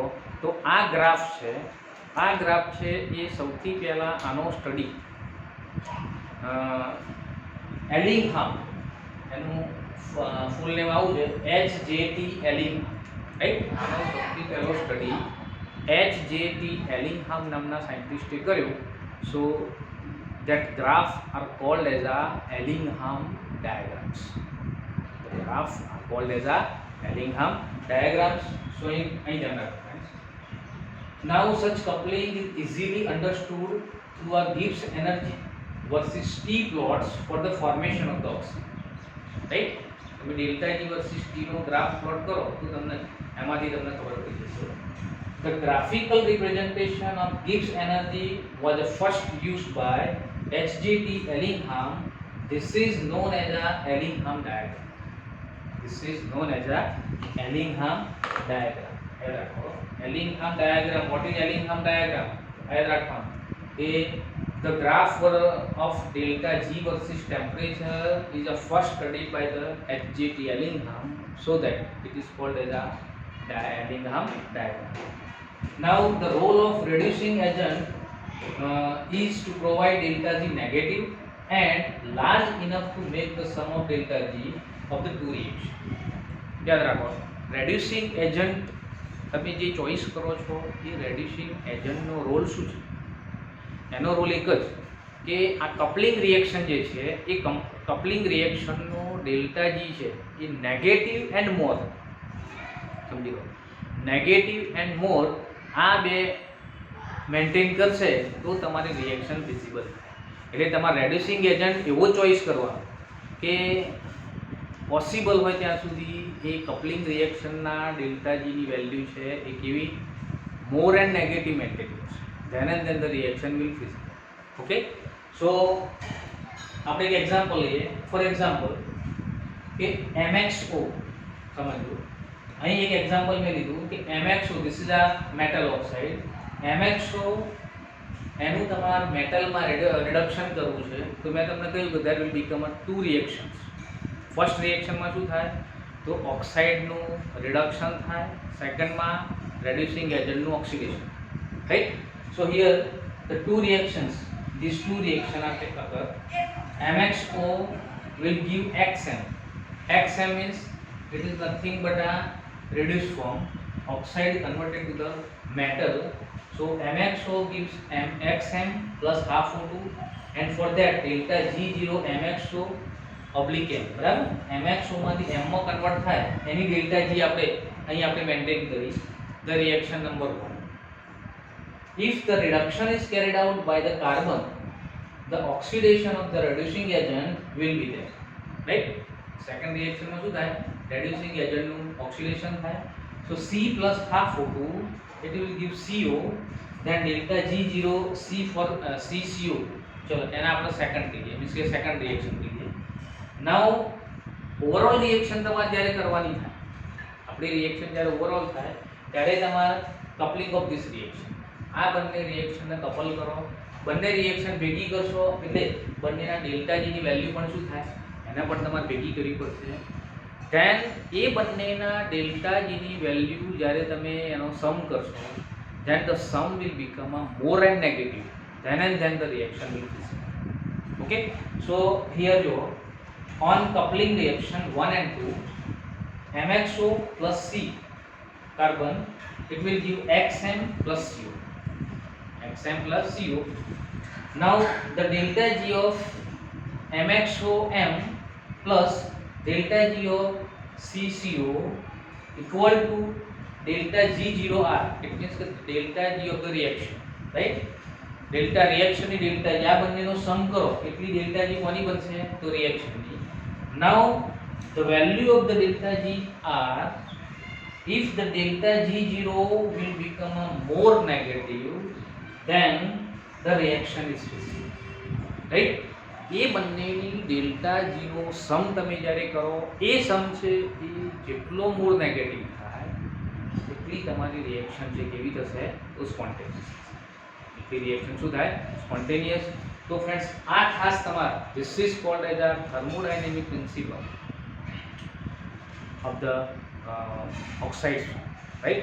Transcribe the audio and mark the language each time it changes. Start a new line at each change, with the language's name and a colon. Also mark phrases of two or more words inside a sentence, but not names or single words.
Gujarati: તો આ ગ્રાફ છે એ સૌથી પહેલાં આનો સ્ટડી એલિંગહામ, એનું ફૂલ નેમ આવું છે HJT એલિંગહામ, રાઈટ. આનો સૌથી પહેલો સ્ટડી HJT એલિંગહામ નામના સાયન્ટિસ્ટે કર્યો.
English: સો that graph are called as a Ellingham diagrams. The graphs are called as a Ellingham diagrams showing
Gujarati: અહીં ધ્યાન રાખો
English: friends. Now such coupling is easily understood through a Gibbs energy versus T plots for the formation of the oxygen, right.
Gujarati: તમે ડેલ્ટા જી વર્સિસ ટી નો ગ્રાફ પ્લોટ કરો તો તમને એમાંથી તમને ખબર પડી જશે.
English: The graphical representation of Gibbs energy was first used by HJT Ellingham. This is known as a Ellingham diagram. This is known as a Ellingham diagram.
Hindi: याद रखो Ellingham diagram.
English: What is Ellingham diagram?
Hindi: याद रखो ये
English: the graph of delta G versus temperature is a first studied by the HJT Ellingham, so that it is called as a Ellingham diagram. Now the role of reducing agent is to provide delta G negative and large enough to make the sum of delta G of the two reactions.
Hindi: याद रखो
English: reducing agent
Gujarati: તમે જે ચોઈસ કરો છો એ
English: reducing agent
Gujarati: નો રોલ શું છે? એનો રોલ એક જ કે આ
English: coupling reaction
Gujarati: જે છે એ
English: coupling reactionનો
Gujarati: ડેલ્ટા જી છે એ
English: negative and more,
Gujarati: સમજી લો,
English: negative and more
Gujarati: આ બે મેન્ટેન કરશે તો તમારી રિએક્શન ફિઝિબલ થાય. એટલે તમારે
English: reducing agent
Gujarati: એવો ચોઈસ કરવાનો કે પોસિબલ હોય ત્યાં સુધી એ કપલિંગ રિએક્શનના ડેલ્ટા જીની વેલ્યુ છે એ કેવી
English: more and negative
Gujarati: મેન્ટેન કરશે,
English: then and then the reaction will physical.
Gujarati: Okay, so આપણે એક એક્ઝામ્પલ લઈએ.
English: for example
Gujarati: કે MXO સમજો. અહીં એક એક્ઝામ્પલ મેં લીધું કે MXO,
English: this is a metal oxide.
Gujarati: MXO એનું તમારે મેટલમાં રિડક્શન કરવું છે તો મેં તમને કહ્યું કે
English: there will become a two reactions.
Gujarati: ફર્સ્ટ રિએક્શનમાં શું થાય તો ઓક્સાઇડનું રિડક્શન થાય, સેકન્ડમાં રેડ્યુસિંગ એજન્ટનું ઓક્સિડેશન, રાઈટ.
English: So here the two reactions, these two reactions are occur. MXO will give XM. XM means it is nothing but a reduced form. Oxide converted to the metal. So MXO gives XM plus half O2, and for that delta G0 MXO oblique M.
Gujarati: બરાબર. MXO માંથી M માં કન્વર્ટ થાય એની delta G આપણે મેન્ટેન કરી.
English: The reaction number 1. If the reduction is carried out by the carbon, the oxidation of the reducing agent will be there, right. Second reaction
Gujarati: માં શું થાય
English: reducing agent
Gujarati: નું oxidation થાય.
English: So C plus half O2 it will give CO, then delta G0 C for CCO.
Gujarati: ચલો એના આપણે સેકન્ડ કહીએ, મીન્સ કે
English: second reaction
Gujarati: કહીએ. નાઉ ઓવરઓલ રિએક્શન તમારે જ્યારે કરવાની થાય, આપણી રિએક્શન જ્યારે ઓવરઓલ થાય ત્યારે તમારે
English: coupling of this reaction,
Gujarati: આ બંને રિએક્શનને કપલ કરો બંને રિએક્શન ભેગી કરશો એટલે બંનેના ડેલ્ટા જી ની વેલ્યુ પણ શું થાય, એને પણ તમારે ભેગી કરવી પડશે. ધેન એ બંનેના ડેલ્ટા જી ની વેલ્યુ જ્યારે તમે એનો સમ કરશો,
English: then the sum will become a more and negative, then the reaction will be same. Okay, so here you on coupling reaction 1 and 2, MXO plus C carbon, it will give XM plus CO, XM plus CO. Now the delta G of MXOM plus delta G of CCO equal to delta G0R. It means the delta G of the reaction, right? Delta reaction
Gujarati: ની delta G, આ બંનેનો સમ કરો એટલી delta G કોની બનશે, તો reaction ની.
English: Now the value of the delta G are, if the delta G0 will become a more negative, then the reaction is feasible, right?
Gujarati: એ બંનેની ડેલ્ટા જી નો સમ તમે જ્યારે કરો, એ સમ છે એ જેટલો
English: more negative
Gujarati: થાય એટલી તમારી રિએક્શન છે કેવી થશે, તો સ્પોન્ટેનિયસ. એટલી રિએક્શન શું થાય, સ્પોન્ટેનિયસ. તો ફ્રેન્ડ્સ આ ખાસ તમારે
English: this is called as a thermodynamic principle of the oxide,
Gujarati: રાઈટ?